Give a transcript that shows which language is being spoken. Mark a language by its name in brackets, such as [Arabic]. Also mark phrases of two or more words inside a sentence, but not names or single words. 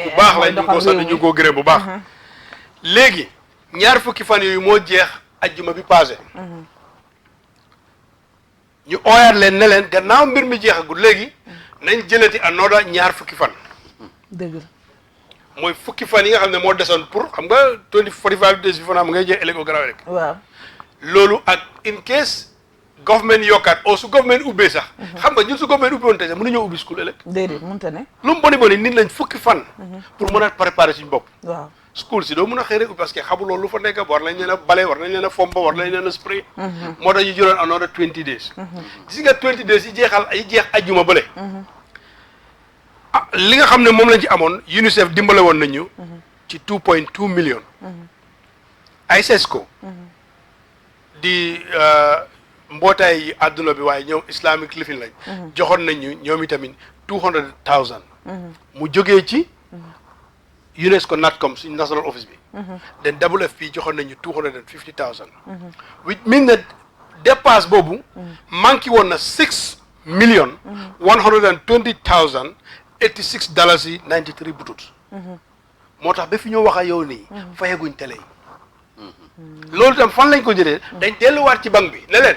[Wolof] bu baax lañ ñu ko sant ñu ko gërëm bu baax léegi ñaar fukki fan yooyu moo jeex ajjuma bi passé ñu ooyaat leen ne leen gannaaw mbir mi jeexagul léegi nañ jëlati another ñaar fukki fan. dëgg la. mooy fukki fan yi nga xam ne moo desoon pour xam nga 45 days bi fa ngay jeex ëllëg au garaaw rek. waaw. loolu ak [English] in case government [Wolof] yokkaat o su government ubbee sax. xam nga ñun su government ubbi woon tey sax mënuñoo ubbi school ëllëg. déedéet mënut a ne. lu mu boni nit lañ fukki fan. [French] pour mën a préparer [Wolof] suñu bopp. waaw. school si doo mën a xëy rek [French] parce que [Wolof] xamuloo lu fa nekk war nañ leen a bale war nañ leen a fomba war nañ leen a spray. moo tax ñu jëloon [English] another 20 days. [Wolof] gis nga 20 days yi jeex ajjuma bële. li nga xam ne moom lañ ci amoon UNICEF dimbale woon nañu. ci 2.2 millions. ISESCO. di mbootaay yi àdduna bi waaye ñoom Islamic Living lañ. joxoon nañu ñoom itamit 200,000. mu jógee ci. UNESCO NATCOM suñu [English] national office [Wolof] bi. then WFP joxoon nañu 250,000. [English] which mean that dépasse boobu. [Wolof] manqué woon na $6,120,086 butut. moo tax ba fi ñoo wax ak yow nii. fayaguñ télé yi. loolu tam fan lañ ko jëlee. dañ delluwaat ci banque bi ne leen.